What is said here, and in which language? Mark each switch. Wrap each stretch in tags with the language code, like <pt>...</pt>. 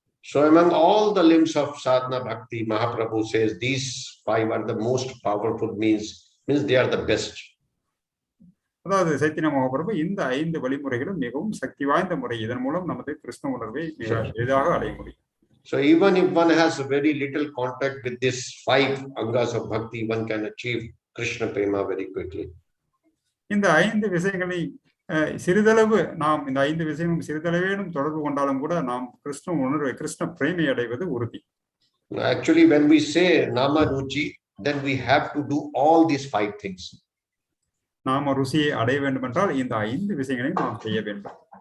<en>So among all the limbs of sadhana bhakti, Mahaprabhu says these 5 are the most powerful means they are the best.</en> <ta>அதாவது சைத்தன்ய மகாபிரபு இந்த 5 வழிமுறைகளும் மிகவும் சக்தி வாய்ந்த முறை. இதன் மூலம் நமது கிருஷ்ண உணர்வை மிக எளிதாக அடைய முடியும்.</ta> <en>So even if one has a very little contact with these 5 angas of bhakti, one can achieve Krishna prema very quickly.</en> <ta>இந்த 5 விஷயங்களை சிறிதளவு நாம் இந்த 5 விஷயமும் சிறிதளவேனும் தொடர்பு கொண்டாலும் கூட நாம் கிருஷ்ண உணர்வை, கிருஷ்ண பிரேமை அடைவது உறுதி.</ta> <en>Actually, when we say nama ruchi, then we have to do all these 5 things.</en> <ta>நாம ருசியை அடைய வேண்டும் என்றால் இந்த 5 விஷயங்களை நாம் செய்ய வேண்டும்.</ta>